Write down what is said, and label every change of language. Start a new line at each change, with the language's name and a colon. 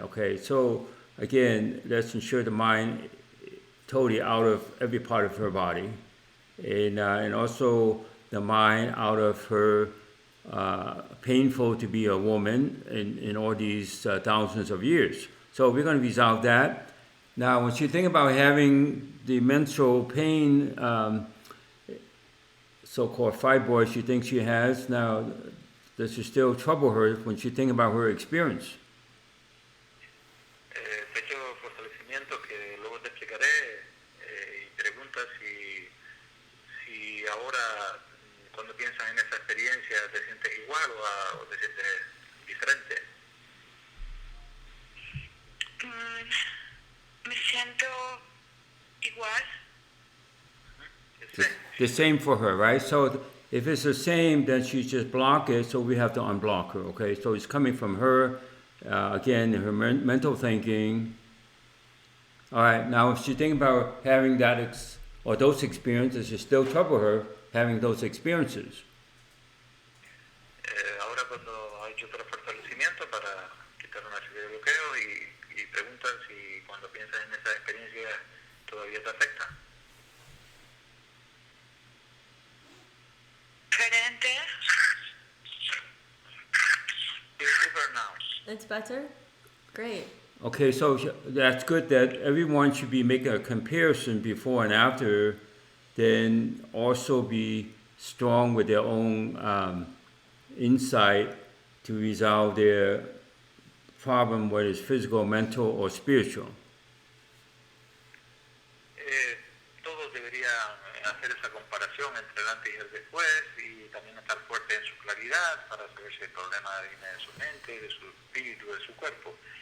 English: Okay, so again, let's ensure the mind totally out of every part of her body, and also the mind out of her painful to be a woman in all these thousands of years. So we're going to resolve that. Now, when you think about having the menstrual pain, so-called fibroids she thinks she has, now does it still trouble her when she thinks about her experience?
Spanish: Pecho fortalecimiento que luego te explicaré y pregunta si ahora cuando piensas en esa experiencia, ¿te sientes igual o te sientes diferente? Me siento igual.
English: The same for her, right? So if it's the same, then she just block it, so we have to unblock her, okay? So it's coming from her, again, her mental thinking. All right, now if she thinks about having that or those experiences, it still trouble her having those experiences.
Spanish: Ahora cuando ha hecho otro fortalecimiento para quitar una serie de bloqueos y preguntan si cuando piensas en esa experiencia todavía te afecta. Diferente.
English: It's different now. It's better? Great. Okay, so that's good that everyone should be making a comparison before and after, then also be strong with their own insight to resolve their problem, whether it's physical, mental, or spiritual.
Spanish: Todos deberían hacer esa comparación entre el antes y el después y también estar fuerte en su claridad para saber si el problema viene de su mente, de su espíritu, de su cuerpo.